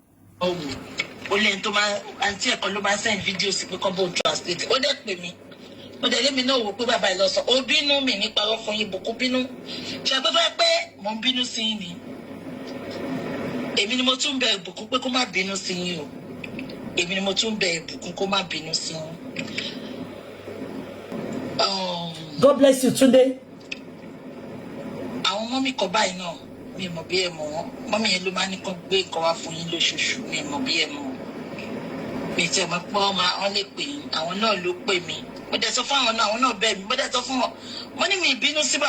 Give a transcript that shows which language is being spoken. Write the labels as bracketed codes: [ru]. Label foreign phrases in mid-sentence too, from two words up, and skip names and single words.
[yo] ó lẹ́yìn tó máa àǹtí ẹ̀kọ́ ló máa [en] send video [yo] sí pé kọ́ bó translate ó dẹ̀ pè mí mo dẹ̀ lé mi náà wò pé bàbá ẹ lọ sọ ó bínú mi ní parọ́ fún yín Bùkún bínú ṣe àpẹẹrẹ pé mo ń bínú sí yín ni èmi ni mo tún bẹ̀ Bùkún pé kó má bínú sí yín o èmi ni mo tún bẹ̀ Bùkún kó má bínú sí yín. [en] God bless you Túndé. [yo] àwọn mọ́mì kan báyìí náà mi mọ̀ bí ẹ mọ̀ wọ́n mọ́mì yẹn ló máa ní kán gbé nǹkan wá fún yín lóṣooṣù mi mọ̀ bí ẹ mọ̀ mi tẹ̀ mọ́ pé wọ́n lè pè yín àwọn náà ló pè mí mo dẹ̀ sọ fún àwọn náà bẹ́ẹ̀ mi mo dẹ̀ sọ fún wọn mo ní mi ìbínú sí